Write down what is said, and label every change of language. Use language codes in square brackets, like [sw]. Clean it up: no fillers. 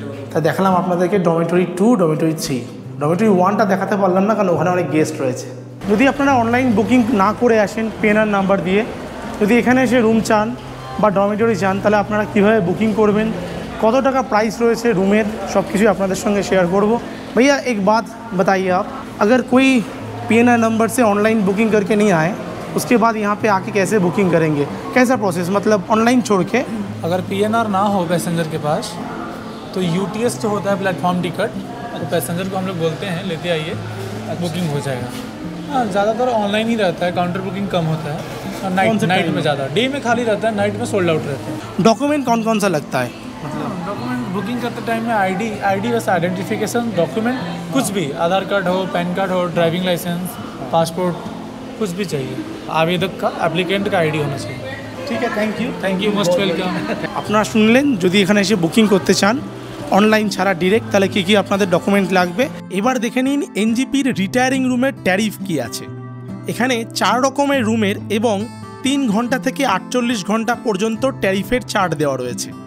[bn] তা দেখালাম আপনাদেরকে ডরমেটরি 2, ডরমেটরি 3। ডরমেটরি 1টা দেখাতে পারলাম না, কারণ ওখানে অনেক গেস্ট রয়েছে। যদি আপনারা অনলাইন বুকিং না করে আসেন পিএনআর নাম্বার দিয়ে, যদি এখানে এসে রুম চান বা ডরমেটরি চান, তাহলে আপনারা কীভাবে বুকিং করবেন, কত টাকা প্রাইস রয়েছে রুমের, সব কিছুই আপনাদের সঙ্গে শেয়ার করব। [hi] भैया एक बात बताइए आप, अगर कोई पीएनआर नंबर से ऑनलाइन बुकिंग करके नहीं आए, उसके बाद यहाँ पे आके कैसे बुकिंग करेंगे, कैसा प्रोसेस, मतलब ऑनलाइन छोड़ के? अगर पीएनआर ना हो पैसेंजर के पास तो यूटीएस जो होता है प्लेटफॉर्म टिकट, तो पैसेंजर को हम लोग बोलते हैं लेते आइए, बुकिंग हो जाएगा। हाँ, ज़्यादातर ऑनलाइन ही रहता है, काउंटर बुकिंग कम होता है, और नाइट में ज़्यादा, डे में खाली रहता है, नाइट में सोल्ड आउट रहता है। डॉक्यूमेंट कौन कौन सा लगता है? डॉक्यूमेंट बुकिंग करते टाइम में आईडी बस आइडेंटिफिकेशन डॉक्यूमेंट, कुछ भी, आधार कार्ड हो, पैन कार्ड हो, ड्राइविंग लाइसेंस, पासपोर्ट, कुछ भी चाहिए। आवेदक का, एप्लीकेंट का आईडी होना चाहिए। ठीक है, [en] Thank you, most welcome. [bn] আপনারা শুনলেন, যদি এখানে এসে বুকিং করতে চান অনলাইন ছাড়া ডিরেক্ট, তাহলে কী কী আপনাদের ডকুমেন্ট লাগবে। এবার দেখে নিন এনজিপির রিটায়ারিং রুমের ট্যারিফ কী আছে। এখানে 4 রকমের রুমের এবং 3 ঘন্টা থেকে 48 ঘন্টা পর্যন্ত ট্যারিফের চার্ট দেওয়া রয়েছে।